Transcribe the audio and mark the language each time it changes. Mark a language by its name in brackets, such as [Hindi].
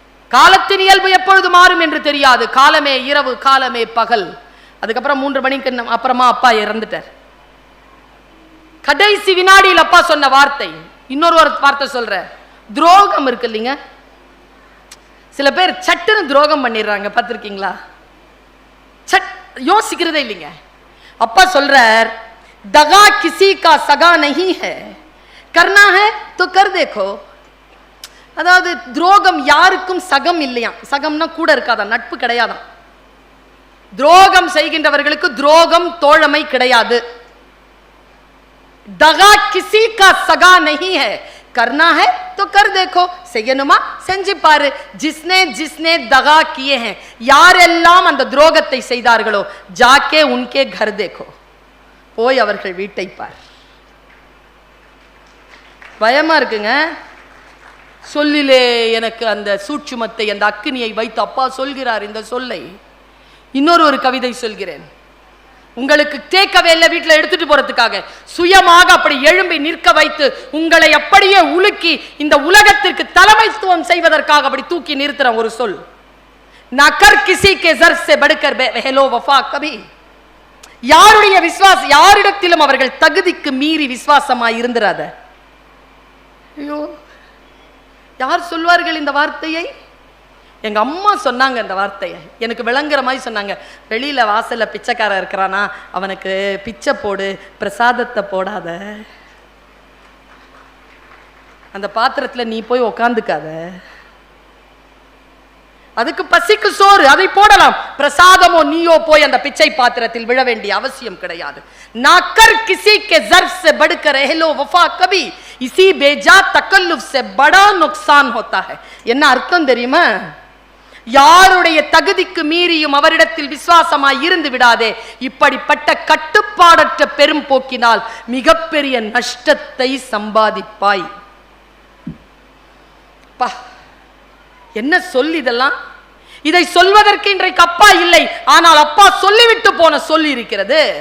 [Tamil] காலத்தின் இயல்பு எப்பொழுது மாறும் என்று தெரியாது. காலமே இரவு, காலமே பகல். அதுக்கப்புறம் 3 மணிக்கு அப்புறமா அப்பா இறந்துட்டார். கடைசி வினாடியில் அப்பா சொன்ன வார்த்தை. இன்னொரு வார்த்தை சொல்ற, துரோகம் இருக்கு இல்லைங்க. சில பேர் சட்டுன்னு துரோகம் பண்ணிடுறாங்க, பார்த்திருக்கீங்களா? யோசிக்கிறதே இல்லைங்க. அப்பா சொல்றார், [Hindi] दगा किसी का सगा नहीं है, करना है तो कर देखो. [Tamil] அதாவது துரோகம் யாருக்கும் சகம் இல்லையா. சகம்னா கூட இருக்காதான், நட்பு கிடையாதான். துரோகம் செய்கின்றவர்களுக்கு துரோகம் தோழமை கிடையாது. [Hindi] दगा किसी का सगा नहीं है, करना है तो कर देखो. [Tamil] செய்யணுமா செஞ்சு பாரு. [Hindi] जिसने जिसने दगा किए हैं, [Tamil] யாரெல்லாம் அந்த துரோகத்தை செய்தார்களோ, [Hindi] जाके उनके घर देखो, [Tamil] போய் அவர்கள் வீட்டை பார். பயமா இருக்குங்க. சொல்லிலே எனக்கு அந்த சூட்சுமத்தை, அந்த அக்கினியை வைத்து அப்பா சொல்கிறார் இந்த சொல்லை. இன்னொரு கவிதை சொல்கிறேன். உங்களுக்கு தேக்கவே இல்லை வீட்டில் எடுத்துட்டு போறதுக்காக, சுயமாக அப்படி எழும்பி நிற்க வைத்து உங்களை அப்படியே உலுக்கி இந்த உலகத்திற்கு தலைமைத்துவம் செய்வதற்காக அப்படி தூக்கி நிறுத்துற ஒரு சொல். [Hindi] நகர் கிசி கே ஜர் சே படுகர் பெஹலோ வஃபா கபி. [Tamil] யாருடைய விசுவாசம், யாரிடத்திலும் அவர்கள் தகுதிக்கு மீறி விசுவாசமாய் இருந்திராத. ஐயோ, யார் சொல்வார்கள் இந்த வார்த்தையை? எங்க அம்மா சொன்னாங்க இந்த வார்த்தையை. எனக்கு விளங்குற மாதிரி சொன்னாங்க. வெளியில வாசல்ல பிச்சைக்காரன் இருக்கிறானா, அவனுக்கு பிச்சை போடு, பிரசாதத்தை போடாத, அந்த பாத்திரத்துல நீ போய் உக்காந்துக்காத, அதுக்கு பசிக்கு சோறு, அதை போடலாம். பிரசாதமோ நீயோ போய் அந்த பிச்சை பாத்திரத்தில் விழ வேண்டிய அவசியம் கிடையாது. [Hindi] नाकर किसी के ज़र्फ से बढ़कर रहलो वफा कभी, इसी बेजा तकल्लुफ से बड़ा नुकसान होता है. [Tamil] என்ன அர்த்தம் தெரியுமா? யாருடைய தகுதிக்கு மீறியும் அவரிடத்தில் விசுவாசமாய் இருந்து விடாதே. இப்படிப்பட்ட கட்டுப்பாடற்ற பெரும் போக்கினால் மிகப்பெரிய நஷ்டத்தை சம்பாதிப்பாய். என்ன சொல் இதெல்லாம்? இதை சொல்வதற்கு இன்றைக்கு அப்பா இல்லை, ஆனால் அப்பா சொல்லிவிட்டு போன சொல்லி இருக்கிறது.